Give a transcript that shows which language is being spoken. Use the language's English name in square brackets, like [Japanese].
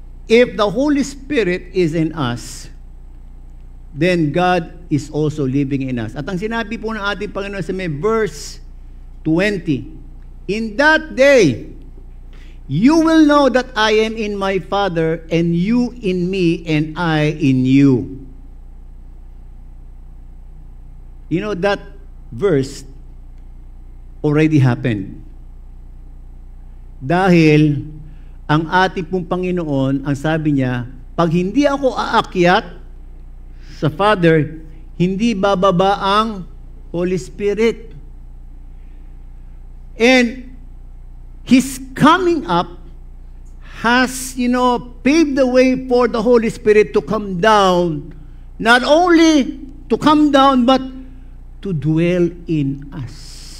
[English] If the Holy Spirit is in us, then God is also living in us. [Filipino] At ang sinabi po ng ating Panginoon sa may verse 20, [English] in that day, you will know that I am in my Father, and you in me, and I in you. You know, that verse already happened. [Filipino] Dahil ang ating pong Panginoon, ang sabi niya, pag hindi ako aakyat sa Father, hindi bababa ang Holy Spirit. [English] And His coming up has, paved the way for the Holy Spirit to come down. Not only to come down, but to dwell in us.